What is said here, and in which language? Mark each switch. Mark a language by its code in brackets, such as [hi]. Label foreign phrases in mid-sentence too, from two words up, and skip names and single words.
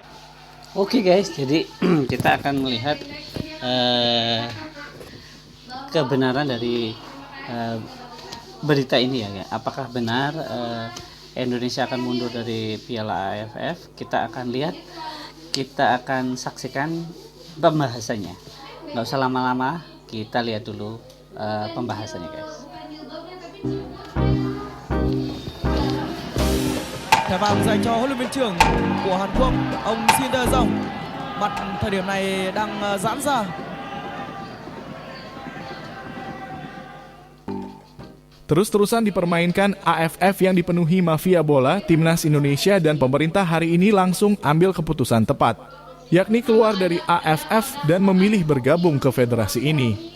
[id] Oke guys, jadi kita akan melihat kebenaran dari berita ini ya. Apakah benar Indonesia akan mundur dari Piala AFF? Kita akan lihat, kita akan saksikan pembahasannya. Nggak usah lama-lama, kita lihat dulu pembahasannya guys. [vi] Thẻ vàng dành cho huấn luyện viên trưởng của Hàn Quốc, ông Shin Tae-jong. Mặt thời điểm này đang giãn ra. [id] Terus-terusan dipermainkan AFF yang dipenuhi mafia bola, timnas Indonesia dan pemerintah hari ini langsung ambil keputusan tepat, yakni keluar dari AFF dan memilih bergabung ke federasi ini.